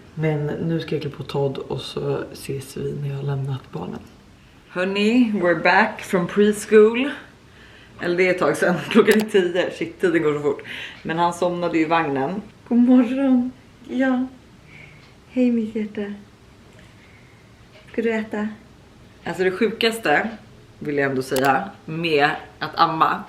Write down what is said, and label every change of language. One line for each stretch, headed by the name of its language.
Swedish: Men nu ska jag klä på Todd och så ses vi när jag har lämnat barnen.
English: Hörni, we're back from preschool.
Swedish: Eller det är ett tag sedan, klockan är 10. Shit, tiden går så fort. Men han somnade ju i vagnen. God morgon. Ja. Hej mitt hjärta. Ska du äta? Alltså det sjukaste vill jag ändå säga med att amma.